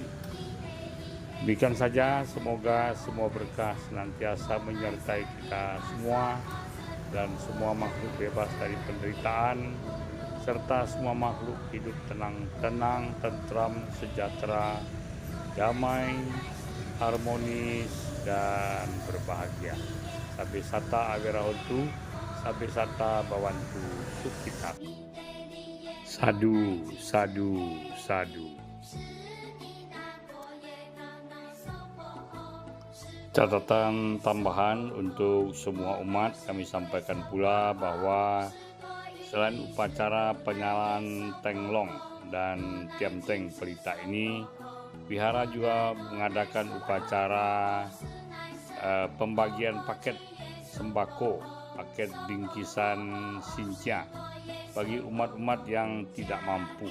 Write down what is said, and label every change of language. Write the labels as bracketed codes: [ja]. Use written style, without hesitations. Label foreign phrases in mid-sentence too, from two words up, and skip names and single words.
[id] Demikian saja, semoga semua berkah senantiasa menyertai kita semua dan semua makhluk bebas dari penderitaan, serta semua makhluk hidup tenang, tentram, sejahtera, damai, harmonis, dan berbahagia. [pi] Sabbe sata awirahotu, sabbe sata bawantu sukhita. Sadu, sadu, sadu. [id] Catatan tambahan untuk semua umat, kami sampaikan pula bahwa selain upacara penyalaan Tenglong dan Tiam Teng Pelita ini, Wihara juga mengadakan upacara pembagian paket sembako, paket bingkisan Sincia bagi umat-umat yang tidak mampu.